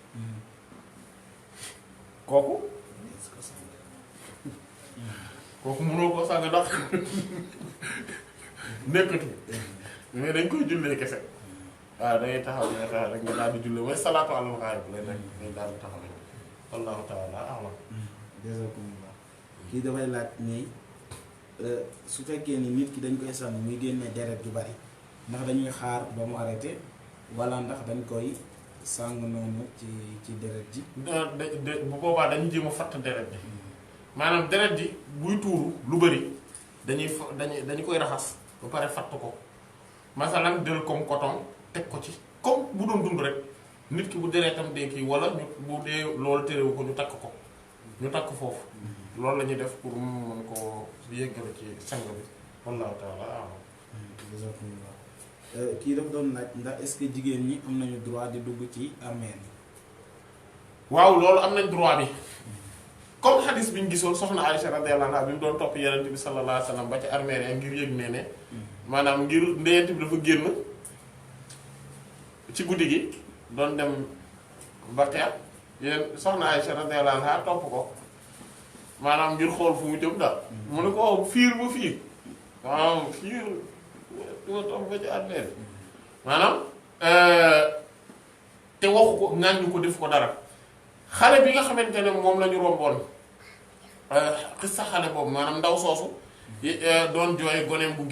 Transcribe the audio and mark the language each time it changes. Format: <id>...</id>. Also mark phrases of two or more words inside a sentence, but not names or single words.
<wo>kooku mënoo ko sang ndax nekkatu mais dañ koy jullee kese waaw dangay taxaw rek nga daal di jullee mooy</wo> <ar>صلاة على الغائب</ar> <wo>lay nekk ngay daal di taxaw rek</wo> <ar>والله تعالى أعلم.</ar> <wo>jazakumullah kii dafay laaj ni su fekkee ni nit ki dañ koy sànni muy génne deret ju bari ndax dañuy xaar ba mu arrêté wala ndax dañ koy sàng noonu ci deret ji. bu boobaa dañu jéem a fatt deret ji maanaam deret ji buy tuuru lu bari dañu koy raxas ba pare fatt ko masalan jël</wo> <fr>comme coton</fr> <wo>teg ko ci comme bu doon dund rek nit ki bu deretam dee kii wala ñu bu dee loolu terewu ko ñu takk foofu loolu la ñuy def pour mu mën ko yëggale ci sang bi</wo> <ar>والله تعالى أعلم.</ar> <wo>kii daf doon laaj ndax</wo> <fr>est-ce que</fr> <wo>jigéen ñi am nañu droit di dugg ci armeel yi. waaw loolu am nañ droit bi comme xadis bi ñu gisoon soxna Aïcha</wo> <ar>رضي الله عنها</ar> <wo>bi mu doon topp Yonent bi</wo> <ar>صلى الله عليه وسلم</ar> <wo>ba ci armeel yi ngir yëg ne maanaam ngir Yonent bi dafa génn ci guddi gi doon dem Baqiya yéen soxna Aïcha</wo> <ar>رضي الله عنها</ar> <wo>topp ko maanaam ngir xool fu mu jëm daal mu ne ko fiir ba fiir waaw fiir duma topp ba ci armeel maanaam te waxu ko ŋàññu ko def ko dara xale bi nga xamante ne moom la ñu romboon xissa xale boobu maanaam ndaw soosu doon jooy goneem bu</wo>